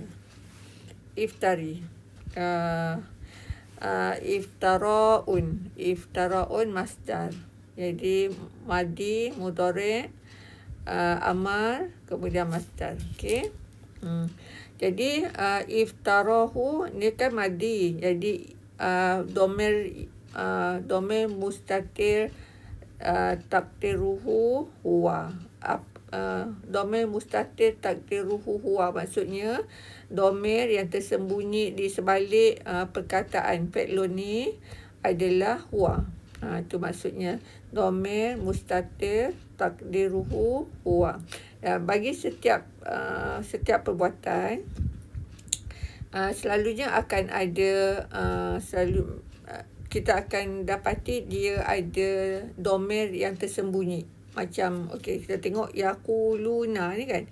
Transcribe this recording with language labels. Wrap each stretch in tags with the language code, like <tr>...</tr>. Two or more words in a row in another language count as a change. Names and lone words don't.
<ar>افترِ. افتراءٌ مصدر.</ar> <ms>Jadi</ms> <ar>ماضٍ، مضارع، أمر,</ar> <ms>kemudian masdar. Okey. Jadi iftarahu ni kan madhi.</ms> <ar>Jadi ضمير مستتر، تقديره هو. ضمير مستتر تقديره هو,</ar> <ms>maksudnya domir yang tersembunyi di sebalik perkataan fi'lun ni adalah huwa. Itu maksudnya</ms> <ar>ضمير مستتر تقديره هو.</ar> <ms>Bagi setiap perbuatan, selalunya akan ada kita akan dapati dia ada domir yang tersembunyi. Macam kita tengok yaquluna ni kan.</ms>